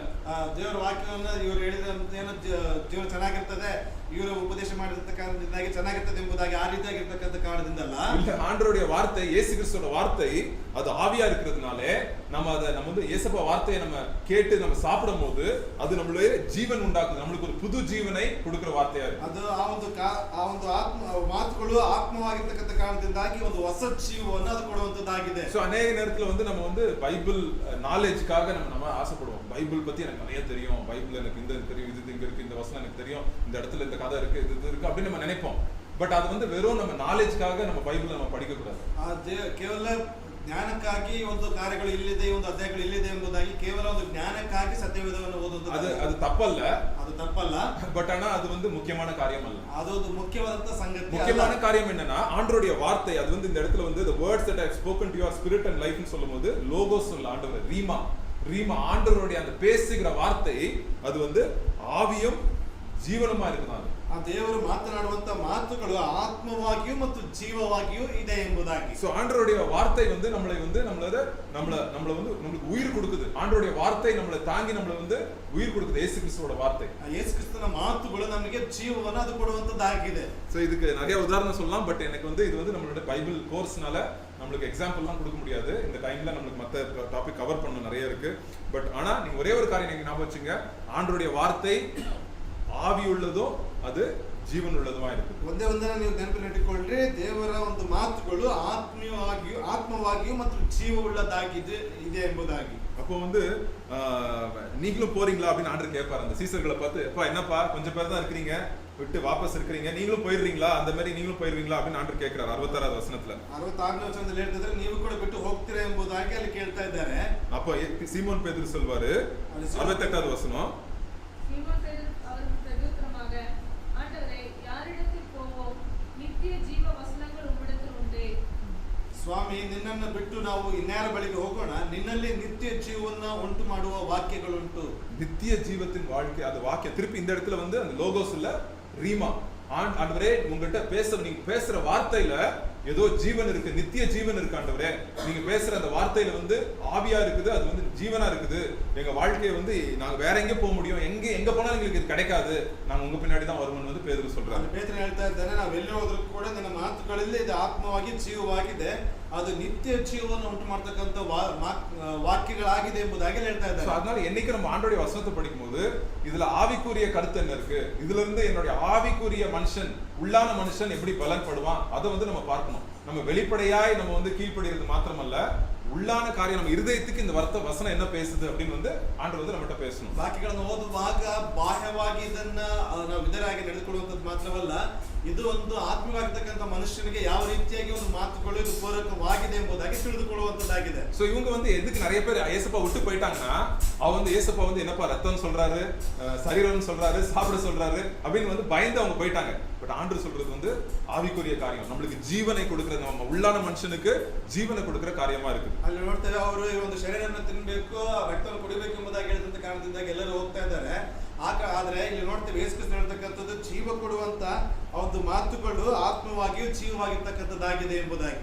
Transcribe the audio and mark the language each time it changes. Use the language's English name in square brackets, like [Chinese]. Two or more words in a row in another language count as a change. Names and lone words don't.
[Kannada] ದೇವರ ವಾಕ್ಯವನ್ನ ಇವರು ಹೇಳಿದಂತೆ ಏನೋ ಜೀವನ ಚೆನ್ನಾಗಿರ್ತದೆ, ಇವರು ಉಪದೇಶ ಮಾಡಿರ್ತಕ್ಕಂಥದ್ದಾಗಿ ಚೆನ್ನಾಗಿರ್ತದೆ ಎಂಬುದಾಗಿ ಆ ರೀತಿಯಾಗಿರ್ತಕ್ಕಂಥ ಕಾರಣದಿಂದಲ್ಲ. [Tamil] இல்ல, ஆண்டவருடைய வார்த்தை, இயேசு கிறிஸ்துவோட வார்த்தை அது ஆவியா இருக்கிறதுனாலே நம்ம வந்து இயேசப்பா வார்த்தையை நம்ம கேட்டு நம்ம சாப்பிடும் போது அது நம்மளுடைய ஜீவன் உண்டாக்குது, நம்மளுக்கு ஒரு புது ஜீவனை கொடுக்கிற வார்த்தையா இருக்கு. [Kannada] ಅದು ಆ ಒಂದು ಮಾತುಗಳು ಆತ್ಮವಾಗಿರ್ತಕ್ಕಂಥ ಕಾರಣದಿಂದಾಗಿ ಒಂದು ಹೊಸ ಜೀವವನ್ನು ಅದು ಕೊಡುವಂತದ್ದಾಗಿದೆ. [Tamil] சோ அநேக நேரத்துல வந்து நம்ம வந்து பைபிள் நாலேஜ்க்காக நம்ம ஆசைப்படுவோம். பைபிள் பத்தி எனக்கு நிறைய தெரியும், பைபிள் எனக்கு இந்த தெரியும், இது இங்க இருக்கு, இந்த வசனம் எனக்கு தெரியும், இந்த இடத்துல இந்த கதை இருக்கு, இது இருக்கு அப்படின்னு நம்ம நினைப்போம். பட் அது வந்து வெறும் நம்ம நாலேஜ்க்காக நம்ம பைபிளை நம்ம படிக்க கூடாது. [Kannada] ಕೇವಲ ಜ್ಞಾನಕ್ಕಾಗಿ ಒಂದು ಕಾರ್ಯಗಳು ಇಲ್ಲಿದೆ, ಒಂದು ಅಧ್ಯಾಯಗಳು ಇಲ್ಲಿದೆ ಎಂಬುದಾಗಿ ಕೇವಲ ಒಂದು ಜ್ಞಾನಕ್ಕಾಗಿ ಸತ್ಯವೇದವನ್ನು ಓದುವುದು ಅದು ತಪ್ಪಲ್ಲ, ಅದು ತಪ್ಪಲ್ಲ. [Tamil] பட் ஆனா அது வந்து முக்கியமான காரியம் அல்ல. [Kannada] அது ಒಂದು ಮುಖ್ಯವಾದಂತ ಸಂಗತಿ. [Tamil] முக்கியமான காரியம் என்னன்னா ஆண்டவருடைய வார்த்தை. அது வந்து இந்த இடத்துல வந்து [English] the words that I have spoken to your spirit and life [Tamil] ன்னு சொல்லும்போது லோகோஸ் சொல்ல ஆண்டவர் ரீமா ஆண்டவருடைய அந்த பேசுகிற வார்த்தை அது வந்து ஆவியும் ಜೀವನமா இருக்குதான். [Kannada] ಆ ದೇವರು ಮಾತನಾಡುವಂತ ಮಾತುಗಳು ಆತ್ಮವಾಗಿಯೂ ಮತ್ತು ಜೀವವಾಗಿಯೂ ಇದೆ ಎಂಬುದಾಗಿ. [Tamil] சோ ஆண்டவருடைய வார்த்தை வந்து நம்மளை வந்து நம்மளுக்கு உயிர் கொடுக்குது. ஆண்டவருடைய வார்த்தை நம்மளை தாங்கி நம்மளை வந்து உயிர் கொடுக்குது. இயேசு கிறிஸ்துவோட வார்த்தை, [Kannada] இயேசு கிறிஸ்துவின் மாತುಗಳು ನಮಗೆ ಜೀವವನ್ನು ಅದು ಕೊಡುವಂತದ್ದಾಗಿದೆ. [Tamil] சோ இதுக்கு நிறைய உதாரணம் சொல்லலாம், பட் எனக்கு வந்து இது வந்து நம்மளோட பைபிள் கோர்ஸ்னால நம்மளுக்கு எக்ஸாம்பிள்லாம் கொடுக்க முடியாது. இந்த டைம்ல நம்மளுக்கு மத்த [English] topic cover [Tamil] பண்ண நிறைய இருக்கு. பட் ஆனா நீங்க ஒரே ஒரு காரியம் நீங்க ஞாபகம் வச்சுங்க, ஆண்டவருடைய வார்த்தை [Kannada] ಆವಿ ಉಳ್ಳದೋ ಅದು ಜೀವನ ಉಳ್ಳದವಾ ಇರುತ್ತೆ. ಒಂದೇ ನೀವು ನೆನಪಿನಲ್ಲಿಟ್ಟುಕೊಳ್ಳ್ರಿ, ದೇವರ ಒಂದು ಮಾತುಗಳು ಆತ್ಮವಾಗಿಯೂ ಮತ್ತು ಜೀವ ಉಳ್ಳದಾಗಿದೆ ಇದೆ ಎಂಬುದಾಗಿ. [Tamil] அப்போ வந்து நீங்களும் போறீங்களா அப்படின்னு ஆண்டவர் கேட்பாரு அந்த சீசர்களை பார்த்து. அப்பா என்னப்பா கொஞ்சம் பேர் தான் இருக்கிறீங்க, விட்டு வாபஸ் இருக்கிறீங்க, நீங்களும் போயிடுறீங்களா, அந்த மாதிரி நீங்களும் போயிடுவீங்களா அப்படின்னு ஆண்டவர் கேட்கிறார். 66வது வசனத்துல [Kannada] 66ನೇ ವಚನದಲ್ಲಿ ಹೇಳ್ತಿದ್ರೆ ನೀವು ಕೂಡ ಬಿಟ್ಟು ಹೋಗ್ತೀರಾ ಎಂಬುದಾಗಿ ಅಲ್ಲಿ ಕೇಳ್ತಾ ಇದ್ದಾರೆ. [Tamil] அப்போ சீமோன் பேதுரு சொல்வாரு, 68வது வசனம். சீமோன் பேதுரு அவருக்கு பிரதியுத்தரமாக, ஆண்டவரே, யாரிடத்தில் போவோம்? நித்திய ஜீவ வசனங்கள் உம்மிடத்தில் உண்டே. [Kannada] ಸ್ವಾಮಿ, ನಿನ್ನನ್ನು ಬಿಟ್ಟು ನಾವು ಇನ್ಯಾರ ಬಳಿಗೆ ಹೋಗೋಣ? ನಿನ್ನಲ್ಲಿ ನಿತ್ಯ ಜೀವನ ಉಂಟು ಮಾಡುವ ವಾಕ್ಯಗಳುಂಟು. [Tamil] நித்திய ஜீவத்தின் வாழ்க்கை, அது வாக்கியம். திருப்பி இந்த இடத்துல வந்து அந்த லோகோஸ் இல்ல, ரீமா. ஆண்டவரே, உங்ககிட்ட நீங்க பேசுற வார்த்தையில ஏதோ ஜீவன் இருக்கு, நித்திய ஜீவன் இருக்கு ஆண்டவரே. நீங்க பேசுற அந்த வார்த்தையில வந்து ஆவியா இருக்குது, அது வந்து ஜீவனா இருக்குது. எங்க வாழ்க்கையை வந்து நாங்க வேற எங்க போக முடியும், எங்க போனாலும் எங்களுக்கு இது கிடைக்காது, நாங்க உங்க பின்னாடி தான் வருவோம்னு வந்து பேதுரு சொல்றாரு. [Kannada] பேதுரு ಹೇಳ್ತಾ ಇದ್ದಾನೆ, ನಾವು ಎಲ್ಲಿ ಹೋದ್ರೂ ಕೂಡ ನನ್ನ ಮಾತುಗಳಲ್ಲಿ ಇದು ಆತ್ಮವಾಗಿ ಜೀವವಾಗಿದೆ, ಅದು ನಿತ್ಯ ಜೀವವನ್ನು ಉಂಟು ಮಾಡತಕ್ಕಂತ ವಾಕ್ಯಗಳಾಗಿದೆ ಎಂಬುದಾಗಿ ಹೇಳ್ತಾ ಇದ್ದಾರೆ. [Tamil] அதனால என்னைக்கு நம்ம ஆண்டவருடைய வசனத்தை படிக்கும்போது இதுல ஆவிக்குரிய கருத்து என்ன இருக்கு, இதுல இருந்து என்னுடைய ஆவிக்குரிய மனுஷன், உள்ளான மனுஷன் எப்படி பலன்படுவான் அதை வந்து நம்ம பார்க்கணும். நம்ம வெளிப்படையாய் நம்ம வந்து கீழ்ப்படுகிறது மாத்திரமல்ல, உள்ளான காரியம் நம்ம இருதயத்துக்கு இந்த வசனம் என்ன பேசுது அப்படின்னு வந்து ஆண்டவர் வந்து நம்மகிட்ட பேசணும். [Kannada] ವಾಕ್ಯಗಳನ್ನು ಓದುವಾಗ ಬಾಹ್ಯವಾಗಿ ಇದನ್ನ ನಾವು ವಿಧರಾಗಿ ನಡೆದುಕೊಳ್ಳುವಂಥದ್ದು ಮಾತ್ರವಲ್ಲ, ಇದು ಒಂದು ಆತ್ಮವಾಗಿರ್ತಕ್ಕಂಥ ಮನುಷ್ಯನಿಗೆ ಯಾವ ರೀತಿಯಾಗಿ ಒಂದು ಮಾತುಗಳು ಇದು ಪೂರಕವಾಗಿದೆ ಎಂಬುದಾಗಿ ತಿಳಿದುಕೊಳ್ಳುವಂತದ್ದಾಗಿದೆ. [Tamil] சோ இவங்க வந்து எதுக்கு நிறைய பேர் ஏசப்பா விட்டு போயிட்டாங்கன்னா, அவங்க வந்து ஏசப்பா வந்து என்னப்பா ரத்தம் சொல்றாரு, சரீரம் சொல்றாரு, சாப்பிட சொல்றாரு அப்படின்னு வந்து பயந்து அவங்க போயிட்டாங்க. பட் ஆண்டவர் சொல்றது வந்து ஆவிக்குரிய காரியம், நம்மளுக்கு ஜீவனை கொடுக்கிற, நம்ம உள்ளான மனுஷனுக்கு ஜீவனை கொடுக்கிற காரியமா இருக்கு. [Kannada] ಅಲ್ಲಿ ನೋಡ್ತೇವೆ, ಅವರು ಒಂದು ಶರೀರವನ್ನು ತಿನ್ಬೇಕು, ರಕ್ತವನ್ನು ಕುಡಿಬೇಕು ಎಂಬುದಾಗಿ ಹೇಳಿದಂತ ಕಾರಣದಿಂದಾಗಿ ಎಲ್ಲರೂ ಹೋಗ್ತಾ ಇದ್ದಾರೆ. ಆದ್ರೆ ಇಲ್ಲಿ ನೋಡ್ತೇವೆ ಯೇಸು ಕ್ರಿಸ್ತನು ಹೇಳ್ತಕ್ಕಂಥದ್ದು ಜೀವ ಕೊಡುವಂತ ಒಂದು ಮಾತುಗಳು ಆತ್ಮವಾಗಿಯೂ ಜೀವವಾಗಿರ್ತಕ್ಕಂಥದ್ದಾಗಿದೆ ಎಂಬುದಾಗಿ.